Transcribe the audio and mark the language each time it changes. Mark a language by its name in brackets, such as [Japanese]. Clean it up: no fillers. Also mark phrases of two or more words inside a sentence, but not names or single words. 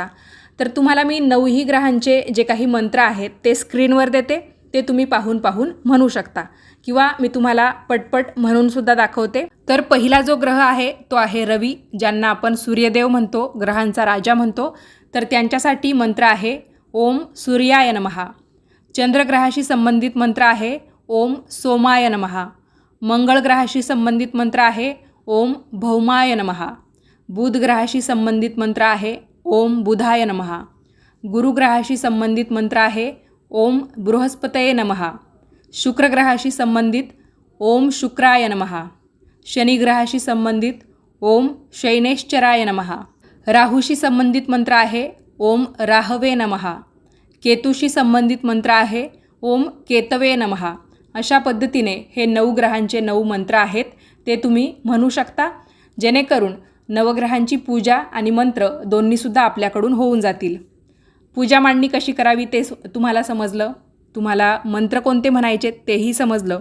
[Marathi] तर तुम्हाला मी 9ही ग्रहांचे जे काही मंत्र आहेत ते स्क्रीनवर देते, ते तुम्ही पाहून म्हणू शकता किंवा मी तुम्हाला पटपट म्हणूनसुद्धा दाखवते. तर पहिला जो ग्रह आहे तो आहे रवी, ज्यांना आपण सूर्यदेव म्हणतो, ग्रहांचा राजा म्हणतो. तर त्यांच्यासाठी मंत्र आहे [Sanskrit] ओम सूर्याय नमः. [Marathi] चंद्रग्रहाशी संबंधित मंत्र आहे [Sanskrit] ओम सोमाय नमः. [Marathi] मंगळ ग्रहाशी संबंधित मंत्र आहे [Sanskrit] ओम भौमाय नमः. [Marathi] बुध ग्रहाशी संबंधित मंत्र आहे [Sanskrit] ओम बुधाय नमः. [Marathi] गुरु ग्रहाशी संबंधित मंत्र आहे [Sanskrit] ओम बृहस्पतये नमः. [Marathi] शुक्र ग्रहाशी संबंधित [Sanskrit] ओम शुक्राय नमः. [Marathi] शनी ग्रहाशी संबंधित [Sanskrit] ओम शैनेश्चराय नमः. [Marathi] राहूशी संबंधित मंत्र आहे [Sanskrit] ओम राहवे नमः. [Marathi] केतूशी संबंधित मंत्र आहे [Sanskrit] ओम केतवे नमः. [Marathi] अशा पद्धतीने हे 9 ग्रहांचे 9 मंत्र आहेत, ते तुम्ही म्हणू शकता, जेणेकरून नवग्रहांची पूजा आणि मंत्र दोन्हीसुद्धा आपल्याकडून होऊन जातील. पूजा मांडणी कशी करावी ते तुम्हाला समजलं, तुम्हाला मंत्र कोणते म्हणायचे तेही समजलं.